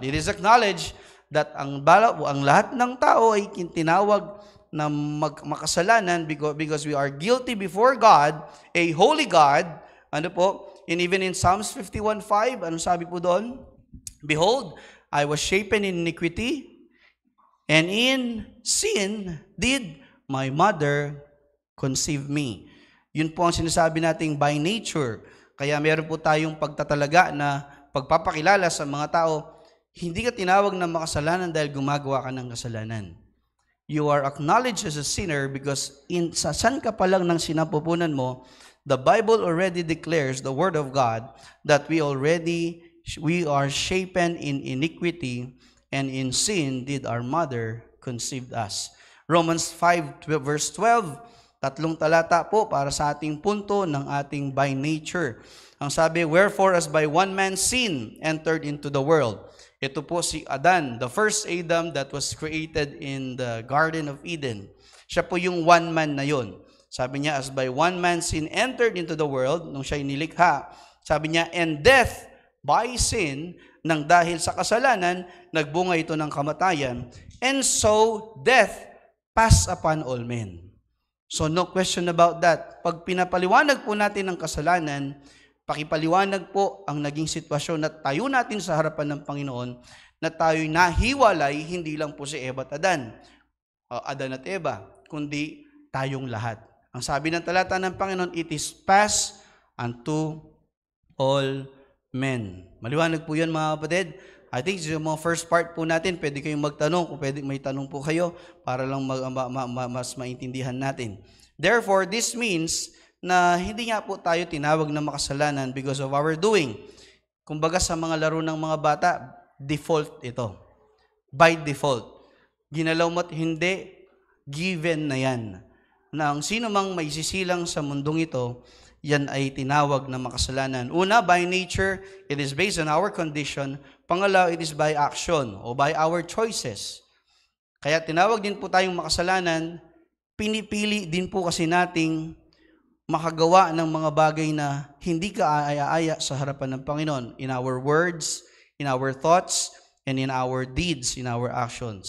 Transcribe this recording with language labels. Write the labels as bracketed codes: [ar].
[en] It is acknowledged that [tl] ang lahat ng tao ay tinawag na makasalanan [en] because we are guilty before God, a holy God. [tl] Ano po? [en] And even in Psalms 51:5, [tl] ano sabi po doon? [en] Behold, I was shapen in iniquity, and in sin did my mother conceive me. [tl] Yun po ang sinasabi nating [en] by nature. [tl] Kaya meron po tayong pagtatalaga na pagpapakilala sa mga tao, hindi ka tinawag na makasalanan dahil gumagawa ka ng kasalanan. [en] You are acknowledged as a sinner because [tl] sa san ka pa lang ng sinapupunan mo, [en] the Bible already declares, the Word of God, that we are shapen in iniquity, and in sin did our mother conceive us. [tl] Romans 5 verse 12, 3 talata po para sa ating punto ng ating [en] by nature. [tl] Ang sabi, [en] wherefore as by one man sin entered into the world. [tl] Ito po si Adan, [en] the first Adam that was created in the Garden of Eden. [tl] Siya po yung one man na yon. Sabi niya, [en] as by one man sin entered into the world, [tl] nung siya'y nilikha, sabi niya, [en] and death by sin, [tl] nang dahil sa kasalanan, nagbunga ito ng kamatayan, [en] and so death passed upon all men. So no question about that. [tl] Pag pinapaliwanag po natin ang kasalanan, pakipaliwanag po ang naging sitwasyon na tayo natin sa harapan ng Panginoon, na tayo'y nahiwalay, hindi lang po si Eva at Adan, Adan at Eva, kundi tayong lahat. Ang sabi ng talata ng Panginoon, [en] it is passed unto all men. [tl] Maliwanag po yan mga kapatid. I think yung mga [en] first part [tl] po natin, pwede kayong magtanong, kung pwede may tanong po kayo, para lang mas maintindihan natin. [en] Therefore, this means [tl] na hindi nga po tayo tinawag na makasalanan [en] because of our doing. [tl] Kumbaga sa mga laro ng mga bata, default ito. [en] By default. [tl] Ginalaw mo't hindi, given na yan. Na ang sino mang may sisilang sa mundong ito, yan ay tinawag na makasalanan. Una, [en] by nature, it is based on our condition. [tl] Pangalawa, [en] it is by action o by our choices. [tl] Kaya tinawag din po tayong makasalanan, pinipili din po kasi nating makagawa ng mga bagay na hindi ka aaya-aya sa harapan ng Panginoon [en] in our words, in our thoughts, and in our deeds, in our actions.